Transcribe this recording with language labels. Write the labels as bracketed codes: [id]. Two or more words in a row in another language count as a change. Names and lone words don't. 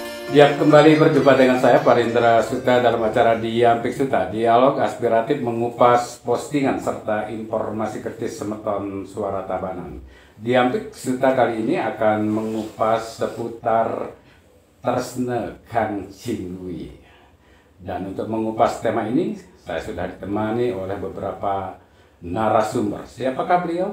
[id] Ya, kembali berjumpa dengan saya Parindra Suta dalam acara Diampik Suta, dialog aspiratif mengupas postingan serta informasi kritis semeton suara Tabanan. Diampik Suta kali ini akan mengupas seputar Tresne Kang Cingwi. Dan untuk mengupas tema ini, saya sudah ditemani oleh beberapa narasumber. Siapakah beliau?